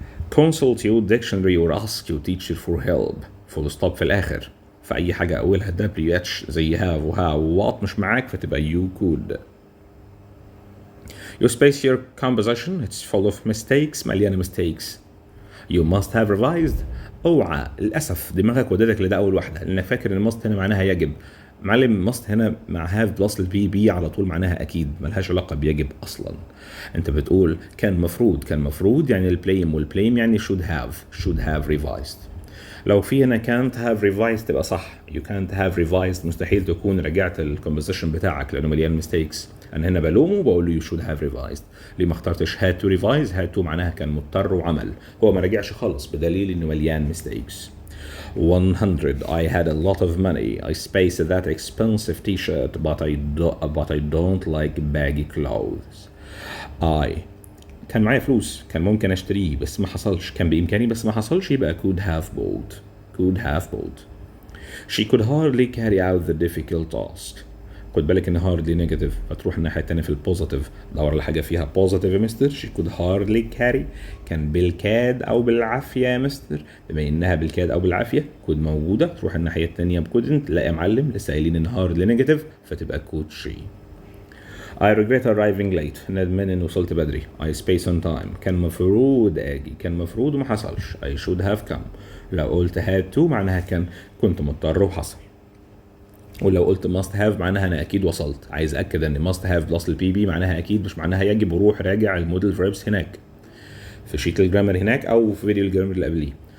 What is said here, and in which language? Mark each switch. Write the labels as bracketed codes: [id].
[en] consult your dictionary or ask your teacher for help، full stop [ar] في الآخر، فأي حاجة أولها [en] WH زي have وها وwhat [ar] مش معاك فتبقى [en] you could. you space your composition it's full of mistakes، [ar] مليانة [en] mistakes. you must have revised، [ar] اوعى للاسف دماغك ودتك لده اول واحده، لانك فاكر ان must هنا معناها يجب. معلم must هنا مع have بلس البي بي على طول معناها اكيد، ملهاش علاقه بيجب اصلا. انت بتقول كان مفروض يعني البليم، والبليم يعني [en] should have revised. [ar] لو في هنا can't have revised تبقى صح. [en] you can't have revised [ar] مستحيل تكون رجعت الكومبوزيشن بتاعك لانه مليان mistakes. انا هنا بلومه وبقول له [en] you should have revised. [ar] ليه ما اخترتش [en] had to revise؟ [ar] had to معناها كان مضطر وعمل، هو ما رجعش خالص بدليل انه مليان mistakes. [en] 100 I had a lot of money. I spaced that expensive t-shirt but I don't like baggy clothes. [ar] كان معايا فلوس، كان ممكن اشتريه بس ما حصلش، كان بامكاني بس ما حصلش، يبقى [en] could have bought. she could hardly carry out the difficult task. [ar] خد بالك ان hardly نيجاتيف، فتروح الناحيه الثانيه في البوزيتيف، دور على حاجه فيها بوزيتيف يا مستر. [en] she could hardly carry [ar] كان بالكاد او بالعافيه يا مستر، بما انها بالكاد او بالعافيه could موجوده، تروح الناحيه الثانيه بكودنت. لا يا معلم، لسه قايلين ان hardly نيجاتيف فتبقى [en] could she. I regret arriving late، [ar] ندمان اني وصلت بدري. [en] I space on time [ar] كان مفروض اجي، كان مفروض وما حصلش. [en] I should have come. [ar] لو قلت had to معناها كنت مضطر وحصل. ولو قلت must have معناها انا اكيد وصلت. عايز اكد ان must have بلس البي بي معناها اكيد، مش معناها يجب. وروح راجع المودل فيربس هناك في شيت الجرامر هناك او في فيديو الجرامر اللي قبليه.